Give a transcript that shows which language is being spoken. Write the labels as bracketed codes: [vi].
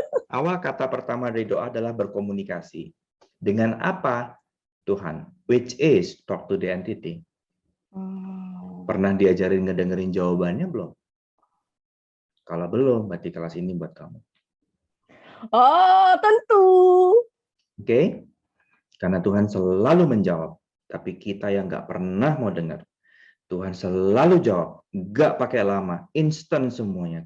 [id] Awal kata pertama dari doa adalah berkomunikasi. Dengan apa? Tuhan. [en] Which is talk to the entity. [id] Pernah diajarin ngedengerin jawabannya belum? Kalau belum, berarti kelas ini buat kamu. Oh, tentu. Oke, karena Tuhan selalu menjawab, tapi kita yang nggak pernah mau dengar. Tuhan selalu jawab, nggak pakai lama, instan semuanya.